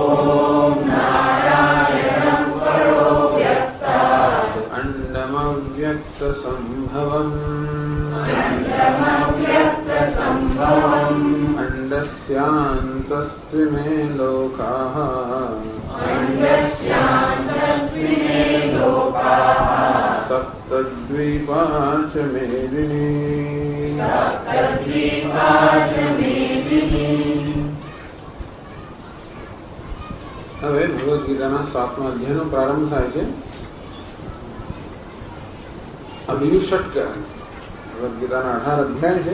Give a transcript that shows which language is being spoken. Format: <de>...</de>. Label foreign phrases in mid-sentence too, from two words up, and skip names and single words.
<sa>नारायणः परो व्यक्तात् अण्डमव्यक्तसम्भवम् अण्डस्यान्तस्त्विमे लोकाः सप्तद्वीपा च मेदिनी।</sa> <gu>હવે ભગવદ ગીતાના 7મા અધ્યાયનો પ્રારંભ થાય છે. આ બીજું ષટક. ભગવદ ગીતાના 18 અધ્યાય છે.</gu>